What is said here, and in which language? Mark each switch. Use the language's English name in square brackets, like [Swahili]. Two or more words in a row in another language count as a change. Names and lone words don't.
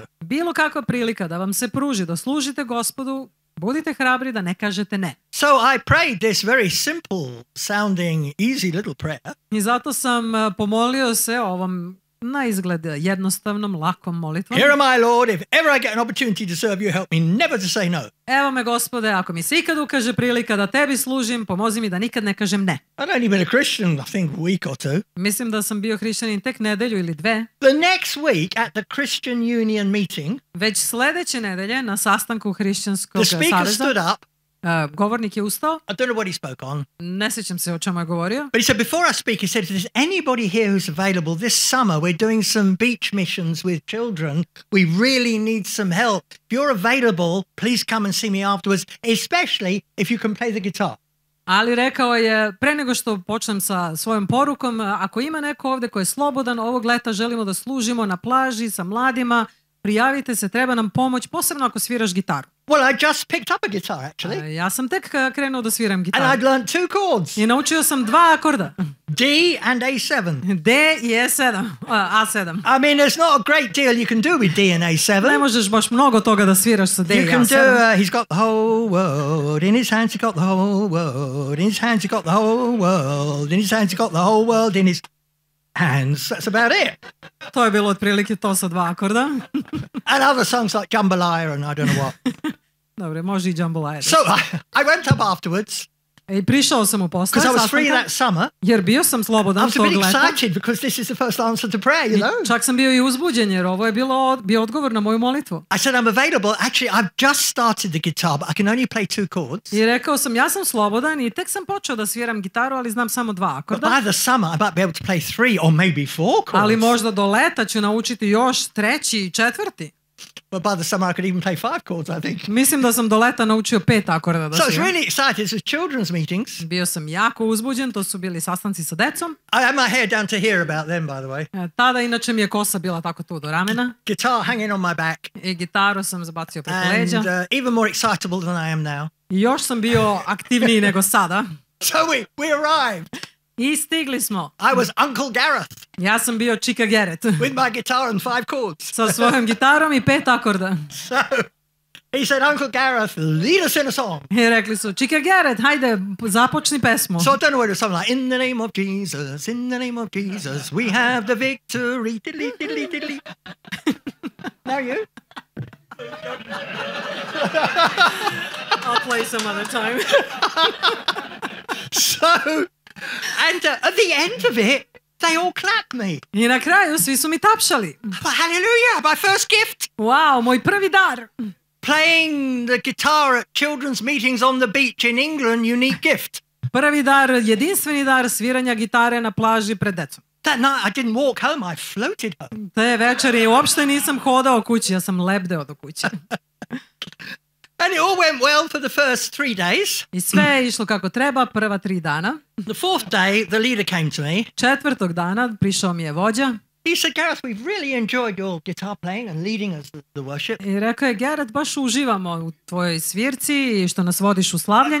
[Serbian] Bilo kakva prilika da vam se pruži da služite Gospodu, budite hrabri da ne kažete ne. [English] So I prayed this very simple sounding, easy little prayer. [Serbian] I zato sam pomolio se ovom na izgled jednostavnom, lakom molitvom. [English] Here am I, Lord. If ever I get an opportunity to serve you, help me never to say no. [Serbian] Evo me, Gospode, ako mi se ikad ukaže prilika da tebi služim, pomozi mi da nikad ne kažem ne. [English] I'd only been a Christian, I think, a week or two. [Serbian] Mislim da sam bio hrišćanin tek nedelju ili dve. [English] The next week at the Christian Union meeting, [Serbian] Već sledeće nedelje na sastanku Hrišćanskog [English] the speaker [Serbian] saveza, [English] stood up. [Serbian] govornik je ustao, [English] I don't know what he spoke on, [Serbian] ne sjećam se o čemu je govorio, [English] but he said, before I speak, he said, if there's anybody here who's available this summer, we're doing some beach missions with children. We really need some help. If you're available, please come and see me afterwards, especially if you can play the guitar. [Serbian] ali rekao je, pre nego što počnem sa svojom porukom, ako ima neko ovdje ko je slobodan, ovog leta želimo da služimo na plaži sa mladima, prijavite se, treba nam pomoć, posebno ako sviraš gitaru. [English] Well, I just picked up a guitar, actually, [Serbian] Ja sam tek krenuo da sviram [English] and [Serbian] gitaru. [English] I'd learned 2 chords, [Serbian] I naučio sam 2 akorda. [English] D and A7. [Serbian] D i E7, A7. [English] I mean, there's not a great deal you can do with D and [Serbian] Ne [English] A7. [Serbian] možeš baš mnogo toga da sviraš sa D i You can do, A7. [English] he's got the whole world in his hands, he's got the whole world in his hands, he's got the whole world in his hands, he's got the whole world in his hands. That's about it. [Serbian] To je bilo otprilike to sa 2 akorda. [English] And other songs like Jambalaya and I don't know what. [Serbian] Dobro, može i jambalaya. [English] So I went up afterwards [Serbian] I prišao sam u posle [English] because I was free [Serbian] sastanka, [English] that summer. [Serbian] jer bio sam [English] I [Serbian] slobodan [English] was a [Serbian] tog [English] bit [Serbian] leta. [English] excited because this is the first answer to prayer, you [Serbian] I [English] know. [Serbian] čak sam bio i uzbuđen jer ovo je bio odgovor na moju molitvu. [English] I said, I'm available. Actually, I've just started the guitar, but I can only play 2 chords. [Serbian] I rekao sam, ja sam slobodan i tek sam počeo da sviram gitaru, ali znam samo 2 [English] But [Serbian] akorda. [English] by the summer, I might be able to play 3 or maybe 4 chords. [Serbian] Ali možda do leta ću naučiti još 3. i 4. [English] But by the summer, I could even play 5 chords, I think. [Serbian] Mislim da sam do leta naučio 5 akorda da [English] So I was [Serbian] sviram. [English] really excited. It was children's meetings. [Serbian] Bio sam jako uzbuđen, to su bili sastanci sa decom. [English] I had my hair down to here about them, by the way. [Serbian] Tada inače mi je kosa bila tako tu do ramena [English] Guitar hanging on my back. [Serbian] i gitaru sam zabacio preko [English] And [Serbian] leđa. [English] even more excitable than I am now. [Serbian] I još sam bio aktivniji nego sada. [English] So we arrived. [Serbian] I stigli smo. [English] I was Uncle Gareth [Serbian] Ja sam bio Čika Garrett [English] with my guitar and 5 chords. [Serbian] sa svojom gitarom i 5 akorda. [English] So he said, Uncle Gareth, lead us in a song. [Serbian] I rekli su, Čika Garrett, hajde, započni pesmu. [English] So I don't know whether it was something like, in the name of Jesus, in the name of Jesus, we have the victory. Diddly, diddly, diddly. Now you. I'll play some other time. So, and at the end of it, they all clapped me. [Serbian] I na kraju svi su mi tapšali. [English] Well, hallelujah, my first gift. [Serbian] Wow, moj prvi dar. [English] Playing the guitar at children's meetings on the beach in England, unique gift. [Serbian] Prvi dar, jedinstveni dar sviranja gitare na plaži pred decom. [English] That night I didn't walk home, I floated home. [Serbian] Te večeri uopšte nisam hodao kući, ja sam lebdeo do kuće. [English] And it all went well for the first 3 days. [Serbian] I sve je išlo kako treba prva 3 dana. [English] The fourth day, the leader came to me. [Serbian] 4. dana prišao mi je vođa. [English] He said, Gareth, we've really enjoyed your guitar playing and leading us the worship. [Serbian] I rekao je, Gareth, baš uživamo u tvojoj svirci i što nas vodiš u slavljanju.